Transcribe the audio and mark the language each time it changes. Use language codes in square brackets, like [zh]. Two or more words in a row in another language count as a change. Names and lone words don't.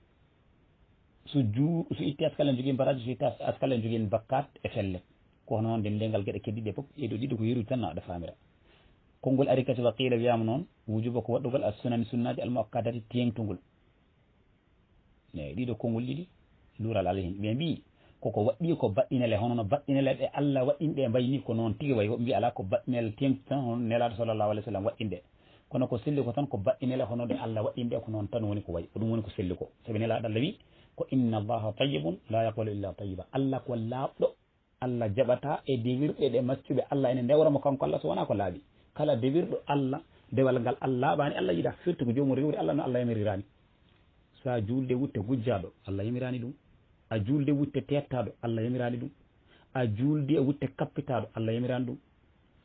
[ff] so itti askal en jogui baraji so itti askal en jogui hen bakkat e fellet ko hono noon dendengal gueɗe keddiɗe foof ɗeɗo ɗiɗi ko yerude tan no aɗa famira konngol ari kasi [ar] وقيل [ff] wiyama noon wujuba ko waɗɗugol [ar] السنن [ff] sunnaji almuakkadati tengtugol eyi ɗiɗo konngol ɗiɗi luural ala hen ɓe mbi koko waɗɗi ko baɗɗinele hono no baɗɗinele ɗe Allah waɗɗinɗe mbayni ko noon tigui way woɓe mbi ala ko baɗɗinele tengtu tan hono nelaɗo [ar] صلى الله عليه وسلم [ff] waɗɗinɗe kono ko selli ko tan ko baɗɗinele hono ɗe Allah waɗɗinɗe ko noon tan woni ko wayi ko ɗum woni ko selli ko saabi nelaɗo Allah wi ko [ar] إن الله طيب لا يقبل إلا طيبا [ff] Allah ko laaɓɗo Allah jaɓata e dewirɗe ɗe maccuɓe Allah ene ndewramo kanko Allah so wona ko laaɓi kala dewirɗo Allah dewal ngal Allah laaɓani Allah yiɗa firti ko jomum rewri Allah no Allah yamirirani sa julde wutte gujjaɗo Allah yamirani ɗum a julde wutte tettaɗo Allah yamirani ɗum a julde wutte kappitaɗo Allah yamirani ɗum a